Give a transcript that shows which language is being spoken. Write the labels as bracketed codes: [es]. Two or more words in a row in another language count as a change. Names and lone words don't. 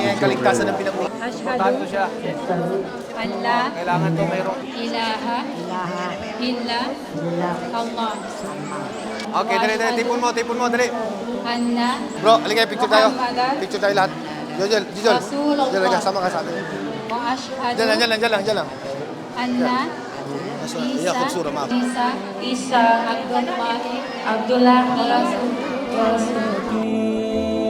[ar] الله إله إلا الله. [tl] Okay, dali. Tipon mo, dali. [ar] أن [tl] Bro, halika, picture tayo. [ar] محمدا [tl] Picture tayo lahat. Jol. [ar] رسول الله. [tl] Jol, sama ka sa atin. [ar] وأشهد [tl] Diyan lang. [ar] أن Iya, kutsura, maaf. عيسى عبد الله رسول